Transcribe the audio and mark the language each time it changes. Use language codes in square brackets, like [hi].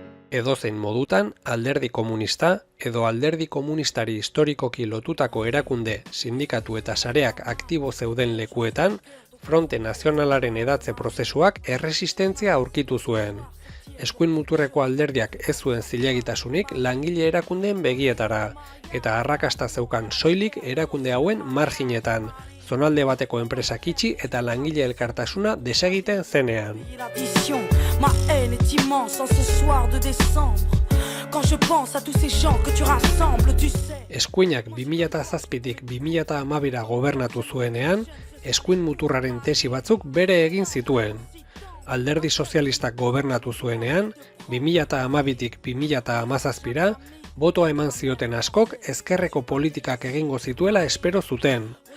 [eu] Edozein modutan, alderdi komunista edo alderdi komunistari historikoki lotutako erakunde, sindikatu eta sareak aktibo zeuden lekuetan, Fronte Nazionalaren edatze prozesuak erresistentzia aurkitu zuen. Eskuin muturreko alderdiak ez zuen zilegitasunik langile erakundeen begietara, eta arrakasta zeukan soilik erakunde hauen marginetan, zonalde bateko enpresak itxi eta langile elkartasuna desegiten zenean. [fr] Ma haine est immense en ce soir de décembre. Quand je pense à tous ces gens que tu rassembles, tu sais. [eu] Eskuinak 2007tik 2012ra gobernatu zuenean, eskuin muturraren tesi batzuk bere egin zituen. Alderdi sozialistak gobernatu zuenean, 2012tik 2017ra, botoa eman zioten askok ezkerreko politikak egingo zituela espero zuten.